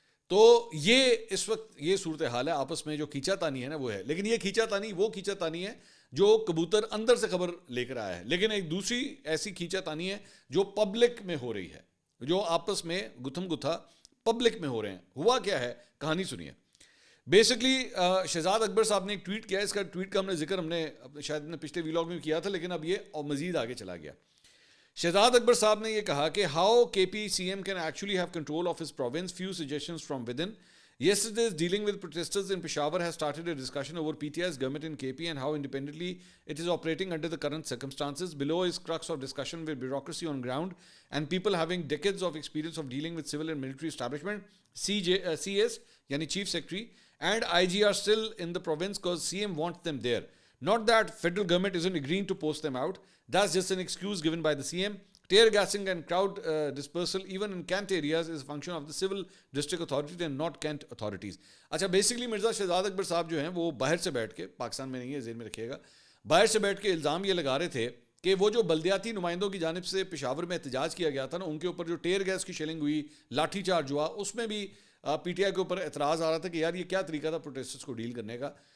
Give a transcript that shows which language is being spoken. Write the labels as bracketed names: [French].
[Urdu] تو یہ اس وقت یہ صورتحال ہے، آپس میں جو کھینچا تانی ہے نا وہ ہے، لیکن یہ کھینچا تانی وہ کھینچا تانی ہے جو کبوتر اندر سے خبر لے کر آیا ہے، لیکن ایک دوسری ایسی کھینچا تانی ہے جو پبلک میں ہو رہی ہے، جو آپس میں گتھم گتھا پبلک میں ہو رہے ہیں۔ ہوا کیا ہے، کہانی سنیے۔ بیسکلی شہزاد اکبر صاحب نے ایک ٹویٹ کیا، اس کا ٹویٹ کا ہم نے ذکر شاید پچھلے ویلاگ میں کیا تھا، لیکن اب یہ مزید آگے چلا گیا۔ [English] شہزاد اکبر صاحب نے یہ کہا کہ how K P C M can actually have control of his province, few suggestions from within. Yesterday's dealing with protesters in Peshawar has started a discussion over PTI's government in KP and how independently it is operating under the current circumstances. Below is crux of discussion with bureaucracy on ground and people having decades of experience of dealing with civil and military establishment. CS, yani Chief Secretary, and IG are still in the province because CM wants them there. Not that federal government isn't agreeing to post them out. That's just an excuse given by the CM. Tear gassing and crowd dispersal even in Kent areas is a function of the civil district authority and not Kent authorities. [Urdu] اچھا basically Mirza Shahzad اکبر صاحب جو ہیں وہ باہر سے بیٹھ کے, پاکستان میں نہیں ہے ذہن میں رکھیے گا, باہر سے بیٹھ کے الزام یہ لگا رہے تھے کہ وہ جو بلدیاتی نمائندوں کی جانب سے پشاور میں احتجاج کیا گیا تھا نا, ان کے اوپر جو ٹیئر گیس کی شیلنگ ہوئی, لاٹھی چارج ہوا, اس میں بھی پی ٹی آئی کے اوپر اعتراض آ رہا تھا کہ یار یہ کیا طریقہ تھا پروٹیسٹرز کو ڈیل کرنے کا.